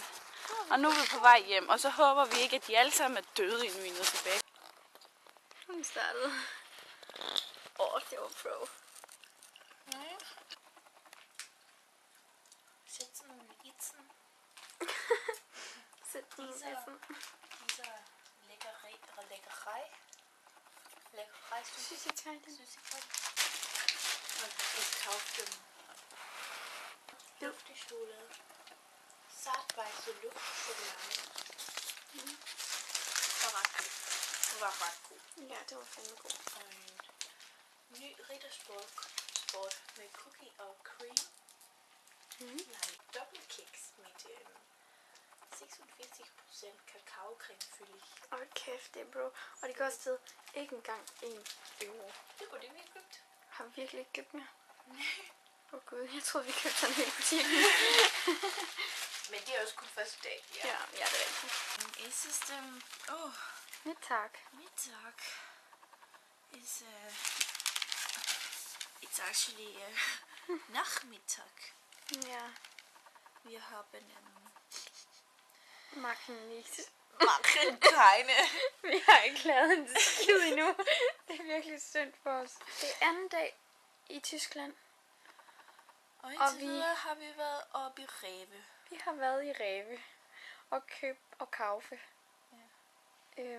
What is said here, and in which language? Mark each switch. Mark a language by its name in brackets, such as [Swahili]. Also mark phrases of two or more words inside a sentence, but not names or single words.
[Danish] Og nu er vi på vej hjem, og så håber vi ikke, at de alle sammen er døde, inden vi er nede tilbage. Hun startede. Det var pro. Sæt sådan nogle itsen. Sæt den i essen. [German] Diese Leckerei. Leckerei, Süßigkeiten. Und ich kaufte Luftestuhle. Zartweiße Luftschokolade. [Danish] Det var ret god. Ja, det var fandme god. Og en ny Rittersport med cookie og cream. Nej, dobbeltkiks med 46% kakaocremefylde. Hold kæft, det er bro. Og det kostede ikke engang 1 euro. Det var det, vi har købt. Har vi virkelig ikke købt mere? Åh gud, jeg troede, vi købte sådan en hel butikken. Men det er også kun første dag. Ja, det er rigtigt. [German] Es ist Mittag. Mittag. [English] It's actually Nachmittag. [German] Ja. Wir haben Machen nicht. machen keine. [Danish] Vi har ikke lavet en skid endnu. Det er virkelig synd for os. Det er anden dag i Tyskland. Og indtil videre har vi været oppe i Rewe. Vi har været i Rewe og købt og kaufe. Ja.